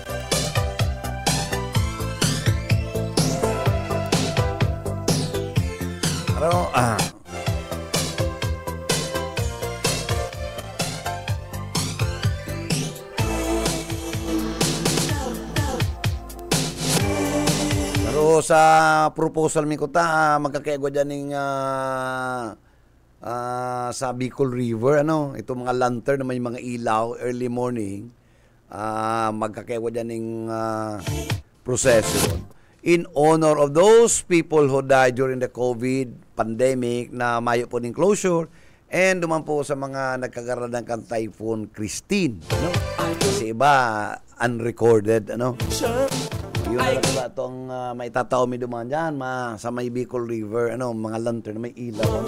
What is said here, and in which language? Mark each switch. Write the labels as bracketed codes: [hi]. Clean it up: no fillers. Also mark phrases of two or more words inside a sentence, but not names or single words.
[bik] Pero, sa proposal mi ko magkakaigwa dyan ng sa Bicol River, ano, ito mga lantern na may mga ilaw [en] early morning, [bik] magkakaigwa dyan ng procession [en] in honor of those people who died during the COVID pandemic [bik] na mayo po ng closure, and duman po sa mga nagkakaroon ng Typhoon Christine, ano? Kasi iba unrecorded, ano. Yun na lang ba itong maitatao mi duman dyan, sa may Bicol River, ano, mga lantern na may ilaw.